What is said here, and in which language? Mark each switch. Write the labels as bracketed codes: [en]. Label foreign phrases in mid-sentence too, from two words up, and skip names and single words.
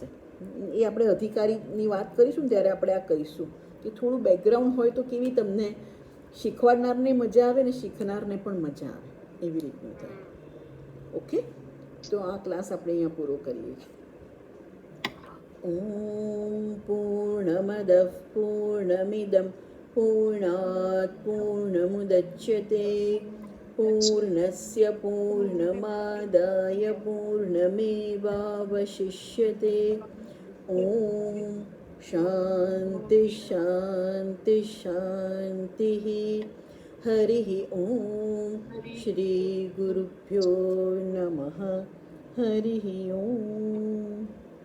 [gu] એ આપણે અધિકારીની વાત કરીશું ને ત્યારે આપણે આ કહીશું કે થોડું બેકગ્રાઉન્ડ હોય તો કેવી તમને શીખવાડનારને મજા આવે ને શીખનારને પણ મજા આવે, એવી રીતનું થાય. ઓકે, તો આ ક્લાસ આપણે અહીંયા પૂરો કરીએ છીએ. [sa] ॐ पूर्णमदः पूर्णमिदं पूर्णात् पूर्णमुदच्यते पूर्णस्य पूर्णमादाय पूर्णमेवावशिष्यते ॐ शान्ति शान्ति शान्तिः हरिः ॐ श्रीगुरुभ्यो नमः हरिः ॐ